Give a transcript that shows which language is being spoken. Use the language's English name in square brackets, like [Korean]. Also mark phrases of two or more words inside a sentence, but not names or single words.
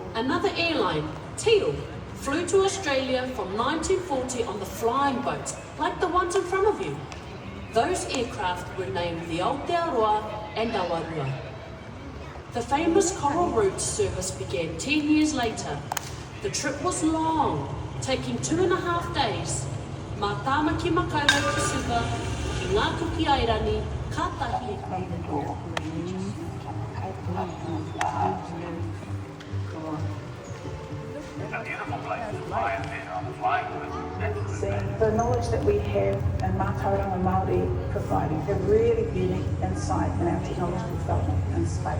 [English] Another airline, Teal, flew to Australia from 1940 on the flying boats, like the ones in front of you. Those aircraft were named the Aotearoa and Awarua. The famous Coral Route service began 10 years later. The trip was long, taking 2.5 days. [Māori] Mā tāma ki makaurau ki Suva, ki ngā kuki airani, kātahi. [English] The knowledge that we have in Mātauranga Māori providing a really unique insight in our technological development in space.